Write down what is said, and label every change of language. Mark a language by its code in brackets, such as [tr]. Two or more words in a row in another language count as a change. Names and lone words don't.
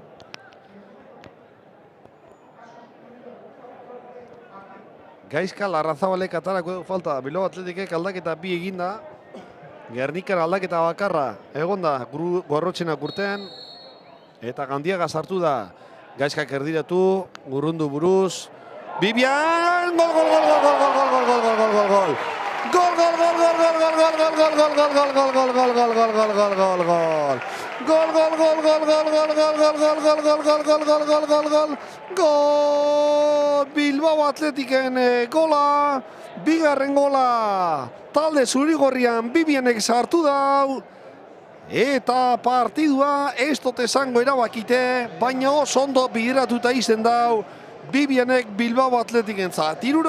[eu] Gaizka Larrazabalek atarako du falta. Bilbao Athleticek aldaketa bi eginda. Gernikar aldaketa bakarra egonda Gorrotxenak urtean. Eta Gandiaga sartu da. Gaizkak erdiratu, urrundu buruz. Bibian! Gol, gol, gol, gol, gol, gol, gol, gol, gol, gol, gol, gol. Gol, gol, gol, gol, gol, gol, gol, gol, gol, gol, gol, gol, gol, gol, gol, gol, gol, gol, gol, gol. Gol, gol, gol, gol, gol, gol, gol, gol, gol, gol, gol, gol, gol, gol, gol, gol, gol. Gol! Bilbao Athleticen gola. Bigarren gola. Talde zurigorrian Bibianek sartu dau. Eta partidua ez dut esango erabakite, baina oso ondo bideratuta izen dau. Bibianek Bilbao Athletic-entzat.